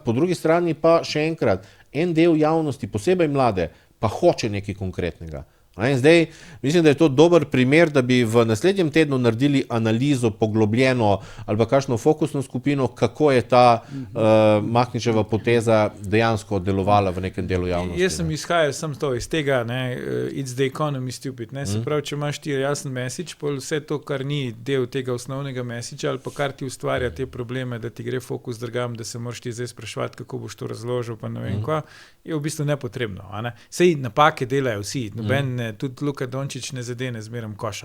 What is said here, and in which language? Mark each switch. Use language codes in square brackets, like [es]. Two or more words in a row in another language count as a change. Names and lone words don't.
[sl] Po drugi strani pa še enkrat, en del javnosti, posebej mlade, pa hoče nekaj konkretnega. In zdaj, mislim, da je to dober primer, da bi v naslednjem tednu naredili analizo poglobljeno ali pa kakšno fokusno skupino, kako je ta Mahničeva poteza dejansko delovala v nekem delu javnosti. Jaz sem izhajal iz tega, [en] it's the economy stupid. [sl] Se pravi, če imaš ti jasen message, pa vse to, kar ni del tega osnovnega messagea ali pa kar ti ustvarja te probleme, da ti gre fokus drugam, da se moraš ti zdaj spraševati, kako boš to razložil, pa ne vem kva, je v bistvu nepotrebno. Sej napake delajo vsi, noben tudi Luka Dončić ne zadene zmerom koša.